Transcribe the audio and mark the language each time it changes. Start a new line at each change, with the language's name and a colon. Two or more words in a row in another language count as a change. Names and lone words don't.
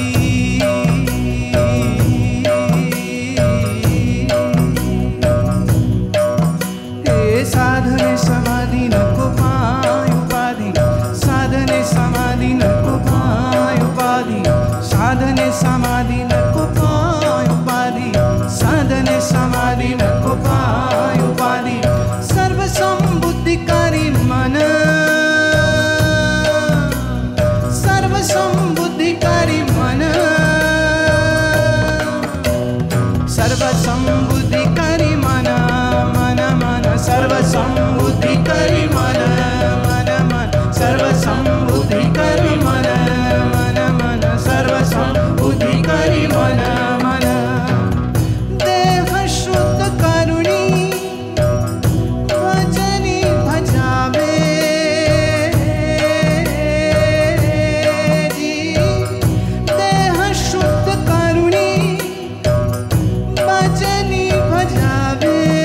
Hindi: हे साधने समाधि न को पाय उपाधि, साधने समाधि न को पाय उपाधि, साधने समाधि न को पाय उपाधि, साधने समाधि न को पाय उपाधि। सर्वसंबुद्धिकारी मन, सर्वसंबुद्धिकारी मन, सर्वसंबुद्धिकारी मन, मन मन सर्वसंबुद्धिकारी मन, मन मन सर्वसंबुद्धिकारी मन, मन मन सर्वसंबुद्धिकारी मन, मन।
Marathi: देह शुद्ध करुणी भजनी भजावे जी, देह शुद्ध करुणी भजनी भजावे।